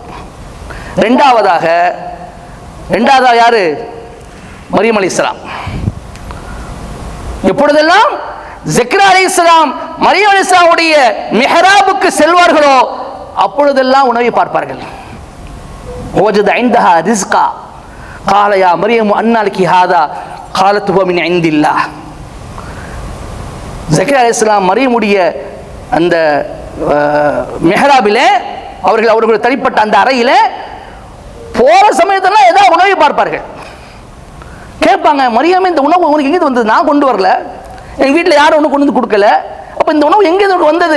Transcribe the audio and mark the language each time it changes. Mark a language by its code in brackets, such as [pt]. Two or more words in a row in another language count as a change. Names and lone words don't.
[ta] ரெண்டாவதாக யாரு? மரியம் அலைஹிஸ்ஸலாம். எப்பொழுதெல்லாம் ஜக்கரியா அலைஹிஸ்ஸலாம் மரியம் அலைஹிஸ்ஸலாமுடைய மிஹ்ராபுக்கு செல்வார்களோ அப்பொழுதெல்லாம் உணவை பார்ப்பார்கள். [ar] وجد عندها رزقا قال يا مريم أنى لك هذا قالت هو من عند الله. [ta] ஜக்கரியா அலைஹிஸ்ஸலாம் மரியமுடைய அந்த மிஹ்ராபிலே அவர்களுடைய தனிப்பட்ட அந்த அறையில போற சமயத்துல ஏதாவது உணவை பார்ப்பார்கள். கேட்பாங்க, மரியமே இந்த உணவு உனக்கு எங்கே வந்தது? நான் கொண்டு வரல, எங்க வீட்டில் யாரும் ஒன்று கொண்டு வந்து கொடுக்கல, அப்ப இந்த உணவு எங்கே வந்தது?